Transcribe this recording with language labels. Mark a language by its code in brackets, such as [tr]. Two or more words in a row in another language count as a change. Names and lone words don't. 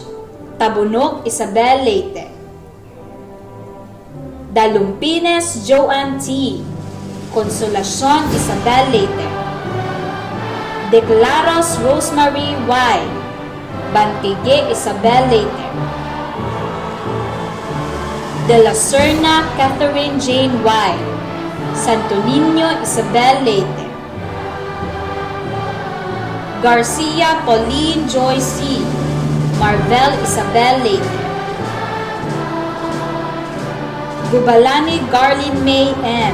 [war] Tabunok Isabel Leyte. Dalumpines Joanne T. Consolacion Isabel Leyte. Declaros Rosemary Y. Bantige Isabel Leyte. De la Serna Catherine Jane Y. Santo Niño Isabel Leyte. Garcia Pauline Joy C. Marvel Isabel Leyte. Gubalani Garlin May M.